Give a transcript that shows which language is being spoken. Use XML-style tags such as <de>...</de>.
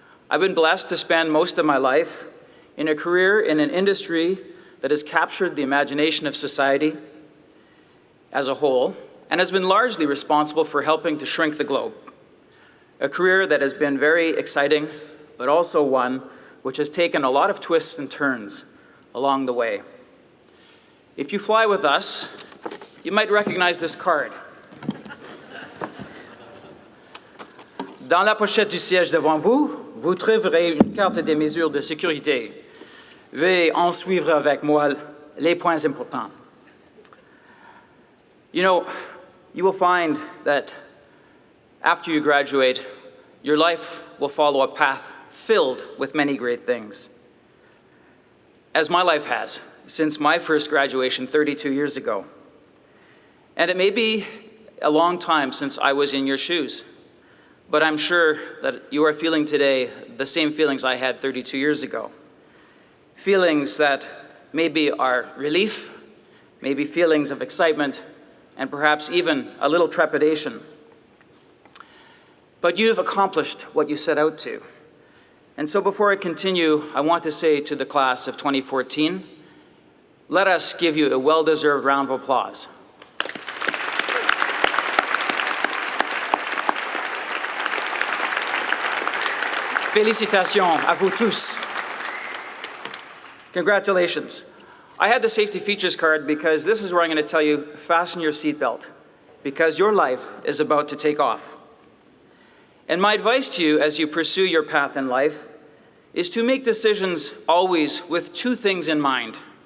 <en>I've been blessed to spend most of my life in a career in an industry that has captured the imagination of society as a whole and has been largely responsible for helping to shrink the globe. A career that has been very exciting, but also one which has taken a lot of twists and turns along the way. If you fly with us, you might recognize this card.</en> <fr>Dans la pochette du siège devant vous, vous trouverez une carte des mesures de sécurité. Veuillez en suivre avec moi les points importants.</fr> <en>You know, you will find that after you graduate, your life will follow a path filled with many great things. As my life has, since my first graduation 32 years ago. And it may be a long time since I was in your shoes. But I'm sure that you are feeling today the same feelings I had 32 years ago. Feelings that maybe are relief, maybe feelings of excitement, and perhaps even a little trepidation. But you've accomplished what you set out to. And so before I continue, I want to say to the class of 2014, let us give you a well-deserved round of applause.</en> <fr>Félicitations à vous tous.</fr> <en>Congratulations. I had the safety features card because this is where I'm going to tell you, fasten your seatbelt, because your life is about to take off. And my advice to you as you pursue your path in life is to make decisions always with two things in mind.</en>